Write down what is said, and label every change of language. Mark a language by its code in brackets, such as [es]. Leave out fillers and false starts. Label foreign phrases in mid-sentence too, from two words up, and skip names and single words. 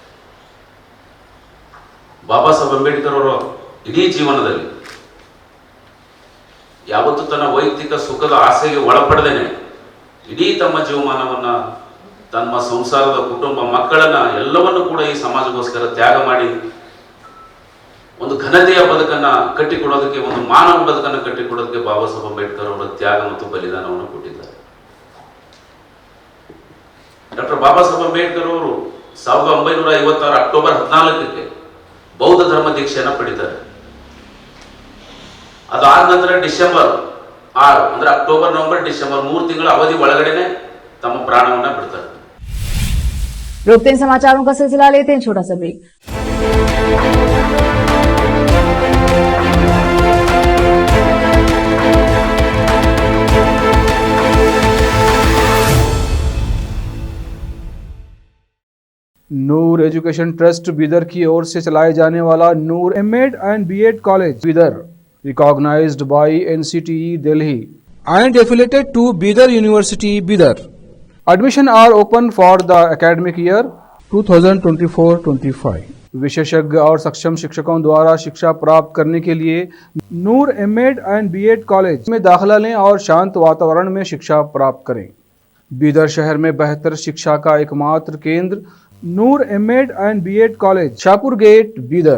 [kn] ಬಾಬಾ ಸಾಹೇಬ್ ಅಂಬೇಡ್ಕರ್ ಅವರ ಇಡೀ ಜೀವನದಲ್ಲಿ ಯಾವತ್ತೂ ತನ್ನ ವೈಯಕ್ತಿಕ ಸುಖದ ಆಸೆಗೆ ಒಳಪಡದೇನೆ ಇಡೀ ತಮ್ಮ ಜೀವಮಾನವನ್ನು, ತಮ್ಮ ಸಂಸಾರದ ಕುಟುಂಬ ಮಕ್ಕಳನ್ನ ಎಲ್ಲವನ್ನು ಕೂಡ ಈ ಸಮಾಜಕ್ಕೋಸ್ಕರ ತ್ಯಾಗ ಮಾಡಿ ಒಂದು ಘನತೆಯ ಬದುಕನ್ನು ಕಟ್ಟಿಕೊಡೋದಕ್ಕೆ, ಒಂದು ಮಾನವ ಬದುಕನ್ನು ಕಟ್ಟಿಕೊಡೋದಕ್ಕೆ ಬಾಬಾ ಸಾಹೇಬ್ ಅಂಬೇಡ್ಕರ್ ಅವರ ತ್ಯಾಗ ಮತ್ತು ಬಲಿದಾನವನ್ನು ಕೊಟ್ಟಿದ್ದಾರೆ। ಡಾಕ್ಟರ್ ಬಾಬಾ ಸಾಹೇಬ್ ಅಂಬೇಡ್ಕರ್ ಅವರು 1956 ಅಕ್ಟೋಬರ್ 14ಕ್ಕೆ ಬೌದ್ಧ ಧರ್ಮ ದೀಕ್ಷೆಯನ್ನು ಪಡಿತಾರೆ. ಅದಾದ ನಂತರ ಡಿಸೆಂಬರ್ 6 ಅಂದ್ರೆ ಅಕ್ಟೋಬರ್, ನವೆಂಬರ್, ಡಿಸೆಂಬರ್ 3 ತಿಂಗಳ ಅವಧಿ ಒಳಗಡೆನೆ ತಮ್ಮ ಪ್ರಾಣವನ್ನ ಬಿಡ್ತಾರೆ. [hi] रोकते हैं समाचारों का सिलसिला, लेते हैं छोटा सा ब्रेक। नूर एजुकेशन ट्रस्ट बीदर की ओर से चलाए जाने वाला नूर एमएड एंड बीएड कॉलेज बीदर, [en] recognized by NCTE Delhi and affiliated to Bidar University Bidar. Admission are open for the academic year 2024-25. [hi] विशेषज्ञ और सक्षम शिक्षकों द्वारा शिक्षा प्राप्त करने के लिए नूर एमएड एंड बीएड कॉलेज में दाखिला लें और शांत वातावरण में शिक्षा प्राप्त करें। बीदर शहर में बेहतर शिक्षा का एकमात्र केंद्र नूर एमएड एंड बीएड कॉलेज, शाहपुर गेट, बीदर।